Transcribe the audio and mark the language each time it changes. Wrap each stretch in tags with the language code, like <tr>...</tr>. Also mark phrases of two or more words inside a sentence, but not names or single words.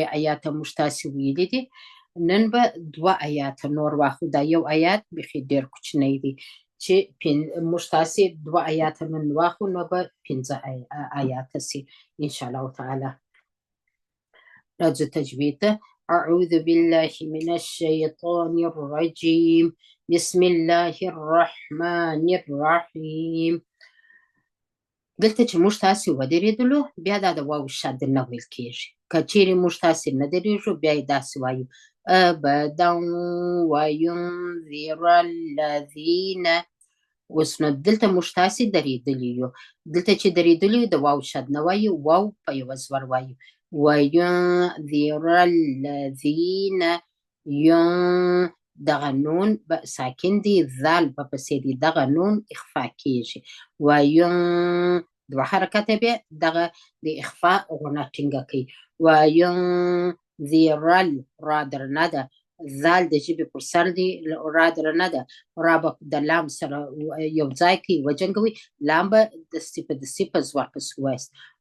<ps>آیاته موږ تاسې ویلي دي نن به 2 آیاته نور واخلو دا یو آیات بیخي ډېر کوچنی دی چې موږ تاسې 2 آیاته نن واخلو نو به 5 آیاته سي</ps> <ar>انشاءالله تعالی</ar> <ps>راځو تجوید ته</ps> <ar>أعوذ بالله من الشيطان الرجيم بسم الله الرحمن الرحيم</ar> <ps>دلته چې موږ تاسې ودرېدلو بیا دا د واو شد نه ویل کېږي که چیرې موږ تاسې نه درېږو بیا یې داسې وایو أبدا</ps> <ar>وينذر الذين</ar> <ps>اوس نو دلته موږ تاسې درېدلي یو دلته چې درېدلي یو د واو شد نه وایو واو په یوه زور وایو</ps> <ar>وينذر الذين</ar> <ps>دغه نون به ساکن دی ذال په پسې دی دغه نون اخفا کېږي دوه حرکته بیا دغه د اخفا غونه ټینګه کوي وینذر را درنه ده ذال د ژبې پر سر دی را درنه ده را به د لام سره یو ځای کوي وجنګوي لام به دستي په زور پسې وایست</ps>